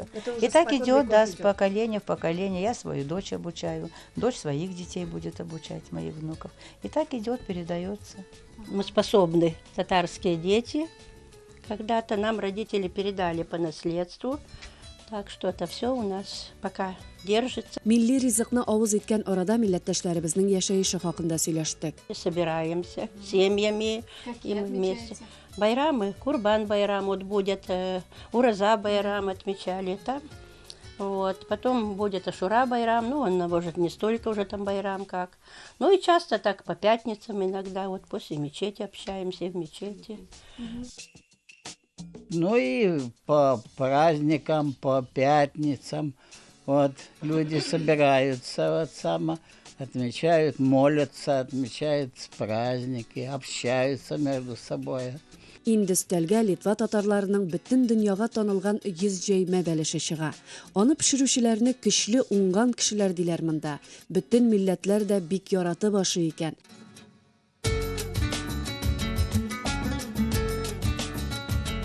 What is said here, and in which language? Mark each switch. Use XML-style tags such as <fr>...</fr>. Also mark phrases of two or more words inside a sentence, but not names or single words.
<ru>И так идет, да, с поколения в поколение. Я свою дочь обучаю, дочь своих детей будет обучать, моих внуков. И так идет, передается. Мы способны, татарские дети. Когда-то нам родители передали по наследству. Так что это все у нас пока держится.</ru> <tt>Милли ризыкны авыз иткән арада милләттәшләребезнең яшәеше хакында сөйләштек.</tt> <ru>Собираемся семьями и мы вместе. Байрамы, Курбан байрам, вот будет Ураза байрам отмечали там. Вот. Потом будет Ашура байрам, ну он может не столько уже там байрам как. Ну и часто так по пятницам иногда, вот после мечети общаемся в мечети. Ну и по праздникам, по пятницам, вот, люди собираются, вот, отмечают, молятся, отмечают праздники, общаются между собой.</ru> <tt>Инде өстәлгә Литва татарларының бөтен дөньяга танылган 100 җәймә бәлеше чыга. Аны пешерүчеләрне көчле уңган кешеләр диләр монда. Бөтен милләтләр дә бик яратып ашый икән.</tt>